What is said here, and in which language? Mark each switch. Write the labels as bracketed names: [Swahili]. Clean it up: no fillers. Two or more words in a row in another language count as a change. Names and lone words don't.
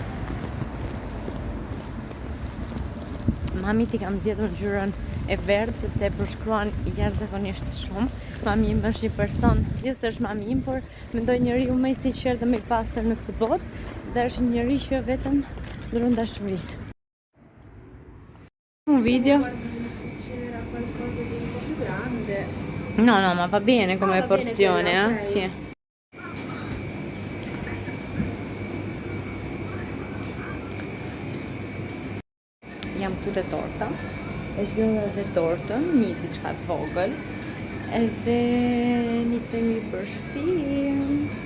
[Albanian] Mamit i kam zgjedhur ngjyrën e verdhë sepse e përshkruan jashtëzakonisht shumë. Mami im është një person, është mami im, por mendoj njeriu më i sinqert dhe më i pastër në këtë botë dhe është një njeri që vetëm ndron dashuri. [Italian] Un video. No, ma va bene come porzione, Sì. [Albanian] Jam këtu te torta. E zgjodha dhe tortën, një diçka të vogël. Edhe nisemi për shtëpi.